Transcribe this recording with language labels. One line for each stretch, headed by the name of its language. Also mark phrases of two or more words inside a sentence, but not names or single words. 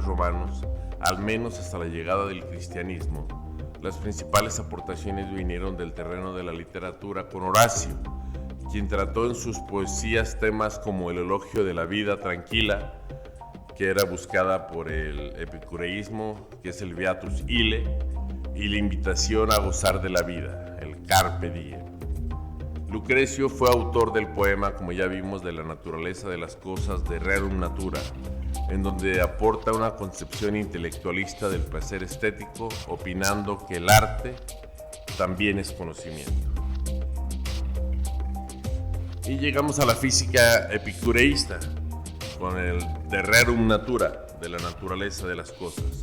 Spanish: romanos, al menos hasta la llegada del cristianismo, las principales aportaciones vinieron del terreno de la literatura con Horacio, quien trató en sus poesías temas como el elogio de la vida tranquila, que era buscada por el epicureísmo, que es el
Latin: Beatus ille,
Spanish: y la invitación a gozar de la vida, el
Latin: Carpe diem.
Spanish: Lucrecio fue autor del poema, como ya vimos, de la naturaleza de las cosas de Rerum Natura, en donde aporta una concepción intelectualista del placer estético, opinando que el arte también es conocimiento. Y llegamos a la física epicureísta, con el de Rerum Natura, de la naturaleza de las cosas.